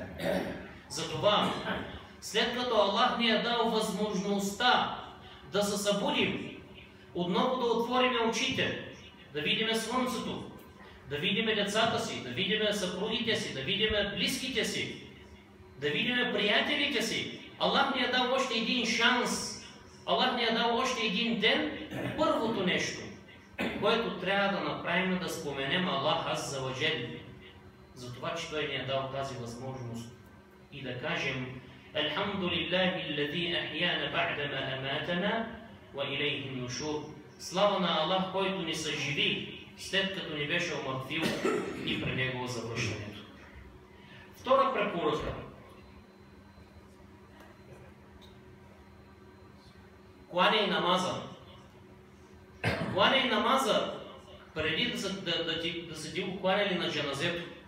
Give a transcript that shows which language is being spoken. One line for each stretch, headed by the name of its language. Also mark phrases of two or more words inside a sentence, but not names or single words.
Bulgarian: Затова, след като Аллах ни е дал възможността да се събудим, отново да отворим очите, да видим слънцето, да видим децата си, да видим съпругите си, да видим близките си, да видим приятелите си. Аллах ни е дал още един шанс. Аллах ни е дал още един ден. Първото нещо, което трябва да направим, да споменем Аллах
Arabic: عز وجل,
Bulgarian: за това, че Той ни е дал тази възможност.
Arabic: И да кажем الحمد لله الذي أحيانا بعد ما أماتنا وإليه النشور.
Bulgarian: Слава на Аллах, който ни съживи, след като ни беше омъртвил, и при Него завръщането. Втора препоръка. Кланяй намаза. Кланяй намаза преди да са ти го кланяли на джаназето.